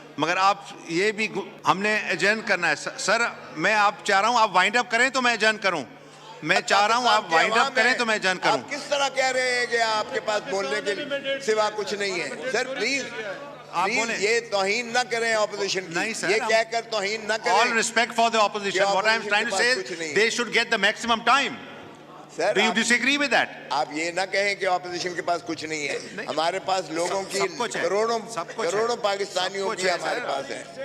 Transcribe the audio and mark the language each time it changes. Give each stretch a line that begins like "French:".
Urdu: مگر آپ یہ بھی ہم نے ایجنٹ کرنا ہے. سر میں آپ چاہ رہا ہوں آپ وائنڈ اپ کریں تو میں ایجنٹ کروں. میں چاہ رہا ہوں آپ وائنڈ اپ کریں تو میں ایجنٹ کروں. آپ کس طرح کہہ رہے ہیں کہ آپ کے پاس بولنے کے سوا کچھ نہیں ہے؟ سر پلیز یہ توہین نہ کریں اپوزیشن کی. یہ کہہ کر توہین نہ کریں.
English: All respect for the opposition. What I am trying to say is they should get the maximum time. Do you disagree with that?
Urdu: آپ یہ نہ کہیں کہ اپوزیشن کے پاس کچھ نہیں ہے. ہمارے پاس لوگوں کی کروڑوں پاکستانیوں کی ہمارے پاس ہے.